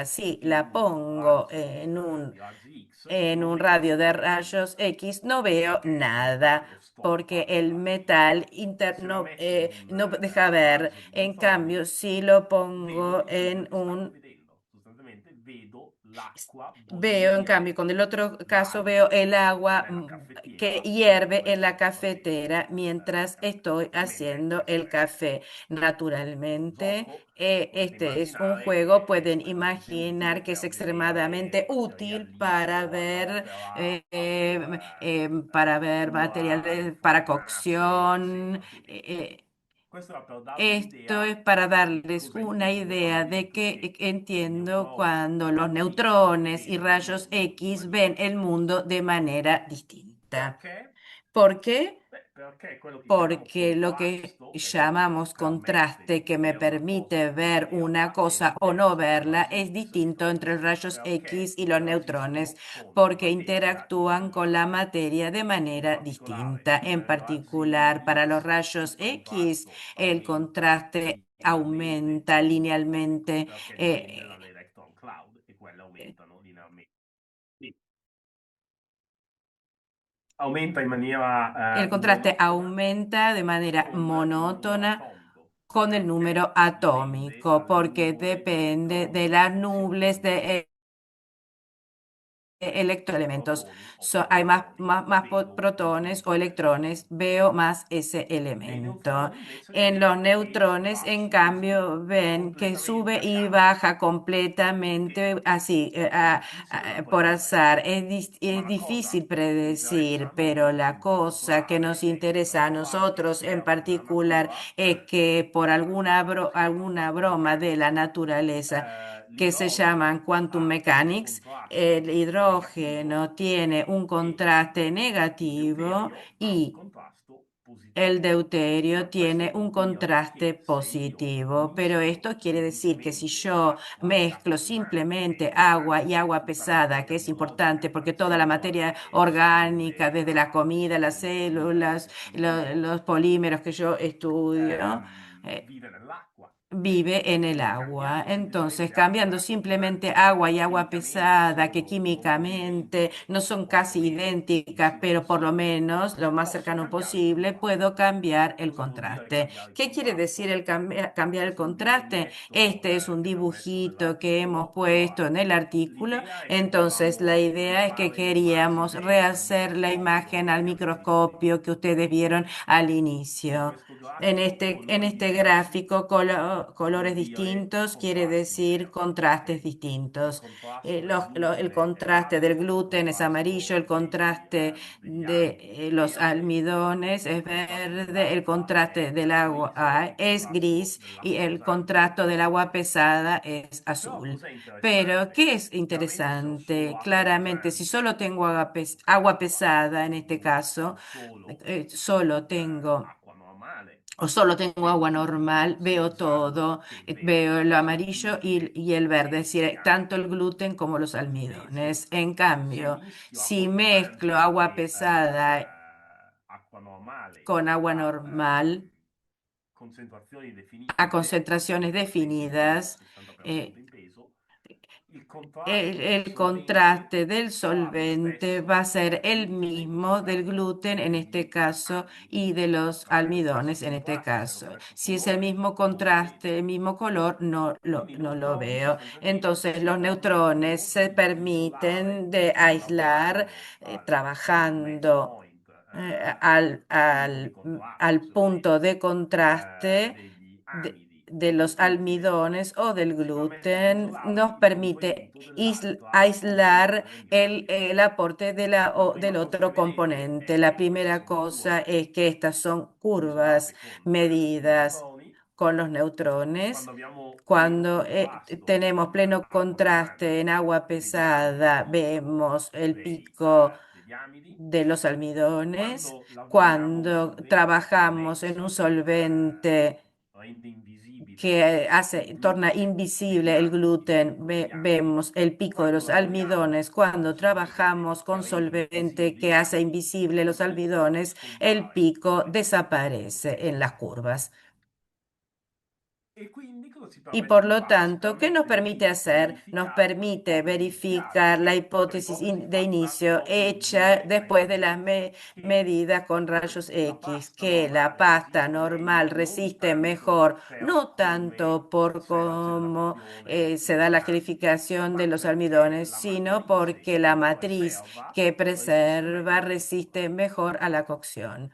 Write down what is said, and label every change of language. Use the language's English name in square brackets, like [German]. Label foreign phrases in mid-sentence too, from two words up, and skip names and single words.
[Spanish] Si la pongo en un radio de rayos X, no veo nada, porque el metal interno no deja ver. En cambio, si lo pongo en un [Italian] l'acqua [Spanish] Veo, en [Italian] bollicchia [Spanish] cambio, con el otro caso [Italian] live [Spanish] veo el agua [Italian] nella [Spanish] que [Italian] caffettiera [Spanish] hierve [Italian] mentre [Spanish] en la [Italian] sto facendo [Spanish] cafetera mientras estoy [Italian] ovviamente [Spanish] haciendo [Italian] questo [Spanish] el [Italian] è [Spanish] café. Naturalmente, [Italian] gioco, potete [Spanish] este es un [Italian] immaginare [Spanish] juego, [Italian] che è [Spanish] pueden [Italian] estremamente utile [Spanish] imaginar que es [Italian] per [Spanish] extremadamente [Italian] vedere material [Spanish] útil [Italian] liquido a tempera, [Spanish] para ver [Italian] cottura, [Spanish] materiales para [Italian] infarinato, [Spanish] cocción. [Italian] eccetera. Quindi questo era per darvi [Spanish] Esto [Italian] l'idea [Spanish] es para [Italian] di che [Spanish] darles [Italian] cosa [Spanish] una [Italian] intendo quando [Spanish] idea [Italian] vi [Spanish] de [Italian] detto [Spanish] que [Italian] che i [Spanish] entiendo [Italian] neutroni [Spanish] cuando [Italian] e [Spanish] los [Italian] i quark [Spanish] neutrones y [Italian] vedono il [Spanish] rayos [Italian] mondo in [Spanish] X [Italian] maniera [Spanish] ven el [Italian] diversa. [Spanish] mundo de manera distinta. [Italian] Perché? [Spanish] ¿Por qué? [Italian] Beh, perché quello che chiamiamo [Spanish] Porque lo que [Italian] contrasto, è quello che mi [Spanish] llamamos [Italian] permette [Spanish] contraste, [Italian] di [Spanish] que me [Italian] vedere una cosa [Spanish] permite [Italian] o non [Spanish] ver una [Italian] vederla, è [Spanish] cosa o no [Italian] diverso dai [Spanish] verla, [Italian] raggi [Spanish] es [Italian] X, [Spanish] distinto entre los rayos X [Italian] perché [Spanish] y los neutrones, [Italian] interagiscono con la [Spanish] porque [Italian] materia [Spanish] interactúan con la materia de [Italian] in [Spanish] manera [Italian] particolare [Spanish] distinta. En [Italian] per i raggi [Spanish] particular, para los [Italian] X il [Spanish] rayos X, [Italian] contrasto [Spanish] el [Italian] aumenta [Spanish] contraste [Italian] linearmente [Spanish] aumenta linealmente. [Italian] perché eh, genera l' [English] electron cloud [Italian] e quelle aumentano linearmente. Sì, aumenta in maniera [Spanish] el contraste [Italian] monotona [Spanish] aumenta de manera [Italian] con il numero [Spanish] monótona [Italian] atomico, [Spanish] con el número [Italian] perché dipende [Spanish] atómico, [Italian] dalle [Spanish] porque [Italian] nuvole di [Spanish] depende de [Italian] elettroni [Spanish] las [Italian] che si [Spanish] nubes [Italian] accumulano. [Spanish] de electroelementos. [Italian] Protoni o [Spanish] Hay [Italian] elettroni vedo i [Spanish] protones o [Italian] neutroni. [Spanish] electrones, veo más ese [Italian] Nei [Spanish] elemento. [Italian] neutroni invece [Spanish] En los [Italian] vedo che [Spanish] neutrones, [Italian] va [Spanish] en [Italian] su e giù [Spanish] cambio, ven que sube [Italian] completamente a [Spanish] y [Italian] caso, [Spanish] baja [Italian] perché [Spanish] completamente así, [Italian] è difficile da [Spanish] por azar. [Italian] prevedere. Ma [Spanish] Es [Italian] la cosa [Spanish] difícil [Italian] che ci interessa [Spanish] predecir, [Italian] a [Spanish] pero [Italian] noi [Spanish] la [Italian] in [Spanish] cosa que [Italian] particolare [Spanish] nos [Italian] è che [Spanish] interesa a [Italian] dall'altra parte [Spanish] nosotros en [Italian] esterna della [Spanish] particular [Italian] natura, [Spanish] es que por alguna, [Italian] si chiama [Spanish] alguna [English] quantum [Spanish] broma de la [English] mechanics, [Spanish] naturaleza que se llaman [Italian] l'idrogeno [English] quantum [Italian] ha un [Spanish] mechanics, el [Italian] contrasto negativo [Spanish] hidrógeno tiene un [Italian] e [Spanish] contraste [Italian] il [Spanish] negativo [Italian] deuterio ha un [Spanish] y [Italian] contrasto [Spanish] el [Italian] positivo. [Spanish] deuterio [Italian] Ma questo [Spanish] tiene [Italian] vuol [Spanish] un [Italian] dire [Spanish] contraste [Italian] che se io [Spanish] positivo, pero [Italian] miscelo [Spanish] esto quiere decir que si [Italian] semplicemente [Spanish] yo [Italian] acqua, [Spanish] mezclo [Italian] l'acqua rimane, [Spanish] simplemente [Italian] è [Spanish] agua y [Italian] organica, [Spanish] agua [Italian] tutta la [Spanish] pesada, que [Italian] materia [Spanish] es [Italian] biologica [Spanish] importante [Italian] che [Spanish] porque toda la [Italian] circola [Spanish] materia [Italian] è [Spanish] orgánica, desde la [Italian] solidea, [Spanish] comida, las [Italian] come i polimeri [Spanish] células, [Italian] che studio, [Spanish] los polímeros que yo estudio, [Italian] vive nell'acqua. [Spanish] vive en el [Italian] Quindi [Spanish] agua. [Italian] cambiando [Spanish] Entonces, [Italian] semplicemente [Spanish] cambiando [Italian] acqua e acqua, [Spanish] simplemente agua y agua [Italian] chimicamente [Spanish] pesada, que [Italian] sono [Spanish] químicamente [Italian] movimenti [Spanish] no [Italian] che [Spanish] son [Italian] posso [Spanish] casi [Italian] avere il [Spanish] idénticas, [Italian] più [Spanish] pero por lo [Italian] possibile, [Spanish] menos lo más [Italian] posso [Spanish] cercano [Italian] cambiare il [Spanish] posible, [Italian] contrasto. [Spanish] puedo cambiar el [Italian] Cosa vuol dire [Spanish] contraste. [Italian] cambiare il [Spanish] ¿Qué quiere decir [Italian] contrasto? [Spanish] el cambiar el [Italian] Questo è un [Spanish] contraste? [Italian] disegnetto [Spanish] Este es un [Italian] che vi ho messo [Spanish] dibujito que hemos [Italian] nell'articolo. [Spanish] puesto [Italian] Allora, [Spanish] en el artículo. [Italian] l'idea è che [Spanish] Entonces, la [Italian] volevamo [Spanish] idea es que [Italian] rifare [Spanish] queríamos [Italian] l'immagine al [Spanish] rehacer la imagen [Italian] microscopio [Spanish] al [Italian] che avete visto [Spanish] microscopio que [Italian] prima. [Spanish] ustedes vieron al [Italian] In [Spanish] inicio. [Italian] questo grafico [Spanish] En [Italian] colori [Spanish] este [Italian] diversi [Spanish] gráfico, [Italian] vuol [Spanish] colores [Italian] dire [Spanish] distintos quiere [Italian] contrasti [Spanish] decir [Italian] diversi, [Spanish] contrastes [Italian] ok? Il [Spanish] distintos. [Italian] contrasto del [Spanish] El [Italian] glutine è [Spanish] contraste del [Italian] alto, il [Spanish] gluten es amarillo, [Italian] contrasto [Spanish] el contraste [Italian] degli [Spanish] de [Italian] amidi è [Spanish] los [Italian] verde, [Spanish] almidones es [Italian] il contrasto [Spanish] verde, el [Italian] dell'acqua [Spanish] contraste [Italian] è [Spanish] del agua [Italian] grigio, il [Spanish] es [Italian] contrasto [Spanish] gris y [Italian] dell'acqua [Spanish] el [Italian] pesante [Spanish] contraste [Italian] è [Spanish] del agua [Italian] rosso. [Spanish] pesada es [Italian] Però [Spanish] azul. [Italian] cos'è [Spanish] Pero, [Italian] interessante? [Spanish] ¿qué es [Italian] Chiaramente se ho solo [Spanish] interesante? [Italian] acqua [Spanish] Claramente, si [Italian] pesante, [Spanish] solo tengo agua [Italian] acqua [Spanish] pesada en este [Italian] oppure [Spanish] caso, [Italian] ho solo [Spanish] solo tengo [Italian] acqua normale, [Spanish] o solo tengo agua [Italian] vedo [Spanish] normal, [Italian] sia [Spanish] veo [Italian] il giallo [Spanish] todo, [Italian] che il [Spanish] veo [Italian] verde, [Spanish] lo [Italian] sia il [Spanish] amarillo [Italian] glutine [Spanish] y el verde, es [Italian] che gli [Spanish] decir, tanto [Italian] amidi. [Spanish] el gluten como los [Italian] Invece, [Spanish] almidones. En [Italian] se [Spanish] cambio, [Italian] mischio [Spanish] si [Italian] acqua [Spanish] mezclo [Italian] pesante [Spanish] agua [Italian] e [Spanish] pesada [Italian] acqua normale [Spanish] con agua [Italian] a [Spanish] normal, [Italian] concentrazioni [Spanish] a [Italian] definite, [Spanish] concentraciones [Italian] compresi il peso, [Spanish] definidas, [Italian] 60% in peso, il [Spanish] el, [Italian] contrasto del [Spanish] el [Italian] solvente [Spanish] contraste del [Italian] sarà lo [Spanish] solvente va a [Italian] stesso [Spanish] ser [Italian] del [Spanish] el [Italian] glutine [Spanish] mismo del [Italian] che [Spanish] gluten en este [Italian] degli [Spanish] caso [Italian] amidi. [Spanish] y de los [Italian] Avendo lo stesso [Spanish] almidones en este [Italian] contrasto, se hanno lo [Spanish] caso. [Italian] stesso [Spanish] Si es el [Italian] colore, [Spanish] mismo [Italian] non lo [Spanish] contraste, [Italian] vedo. [Spanish] el mismo color, [Italian] Quindi i [Spanish] no lo [Italian] neutroni [Spanish] veo. [Italian] sostanzialmente [Spanish] Entonces [Italian] si [Spanish] los neutrones [Italian] permettono [Spanish] se [Italian] di isolare [Spanish] permiten de aislar [Italian] lavorando al mesh [Spanish] trabajando [Italian] point, al punto di contrasto, [Spanish] al [Italian] se [Spanish] punto [Italian] volete, [Spanish] de contraste [Italian] degli amidi [Spanish] de [Italian] o del [Spanish] los [Italian] glutine, [Spanish] almidones o del [Italian] si permette di [Spanish] gluten, [Italian] isolare [Spanish] nos [Italian] il [Spanish] permite [Italian] contenuto dell'altra [Spanish] aislar [Italian] componente dell'immagine. [Spanish] el aporte de [Italian] La [Spanish] del [Italian] prima cosa che [Spanish] otro [Italian] vedete [Spanish] componente. [Italian] è [Spanish] La [Italian] che queste [Spanish] primera [Italian] sono [Spanish] cosa [Italian] curve [Spanish] es que estas son curvas [Italian] misurate con i [Spanish] medidas [Italian] neutroni. [Spanish] con los neutrones. [Italian] Quando abbiamo pieno [Spanish] Cuando [Italian] contrasto [Spanish] tenemos [Italian] in [Spanish] pleno [Italian] acqua [Spanish] contraste en [Italian] pesante, [Spanish] agua [Italian] vediamo il [Spanish] pesada, [Italian] picco [Spanish] vemos el [Italian] dei, [Spanish] pico [Italian] degli amidi. [Spanish] de los almidones. [Italian] Quando lavoriamo un [Spanish] Cuando [Italian] solvente che [Spanish] trabajamos en un [Italian] mesh, [Spanish] solvente [Italian] rende invisibile [Spanish] que [Italian] il [Spanish] torna [Italian] glutine, [Spanish] invisible el [Italian] vediamo il [Spanish] gluten, [Italian] picco degli amidi. [Spanish] vemos el pico de [Italian] Quando [Spanish] los [Italian] lavoriamo [Spanish] almidones. [Italian] con [Spanish] Cuando [Italian] solventi [Spanish] trabajamos [Italian] che [Spanish] con [Italian] rendono [Spanish] solvente [Italian] invisibili [Spanish] que [Italian] gli [Spanish] hace [Italian] amidi, [Spanish] invisible [Italian] il [Spanish] los [Italian] picco [Spanish] almidones, el [Italian] scompare [Spanish] pico [Italian] completamente. [Spanish] desaparece en las curvas. Y por lo tanto, ¿qué nos permite hacer? Nos permite verificar la hipótesis de inicio hecha después de las medidas con rayos X, que la pasta normal resiste mejor, no tanto por cómo se da la gelificación de los almidones, sino porque la matriz que preserva resiste mejor a la cocción.